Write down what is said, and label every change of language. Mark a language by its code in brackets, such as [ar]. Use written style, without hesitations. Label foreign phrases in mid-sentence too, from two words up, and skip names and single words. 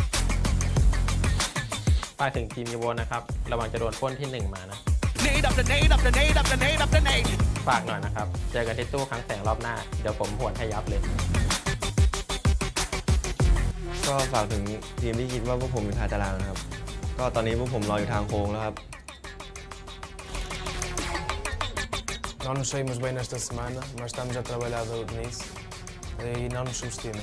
[th] ฝากถึงทีมยูโวนะครับระวังจะโดนปล้นที่ 1 มานะฝากหน่อยนะครับเจอกันที่ตู้ครั้งแสงรอบหน้าเดี๋ยวผมหวดให้ยับเลย ก็ฝากถึงทีมที่คิดว่าพวกผมเป็นทายตารางนะครับก็ตอนนี้พวกผมรออยู่ทางโค้งแล้วครับ [pt] Não nos saímos bem nesta semana, mas estamos a trabalhar nisso e não nos subestimem.